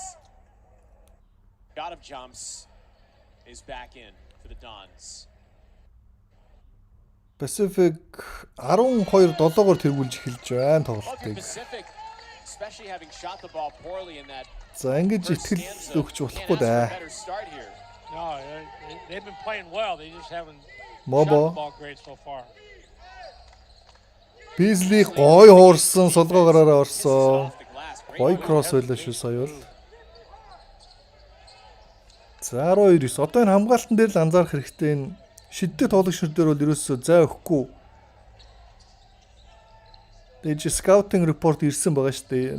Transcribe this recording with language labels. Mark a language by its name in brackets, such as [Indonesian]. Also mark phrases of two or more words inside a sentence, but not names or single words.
[Mongolian] Pacific 12-7-оор тэргүүлж эхэлж байна тоглолтыг. За ингэж итгэл өгч болохгүй даа. [English] No, they've been playing well. They just haven't shot the ball great so far. [Mongolian] Beasley гой хуурсан, солгоо гараараа орсон. Гой кросс байлаа шүү сая бол. За 12-9. Одоо энэ хамгаалтан дээр л анзаарах хэрэгтэй. Энэ шиддэг тоглох шир дээр бол ерөөсөө зай өгөхгүй. Тэгээд [English] scouting report [Mongolian] ирсэн байгаа шүү дээ.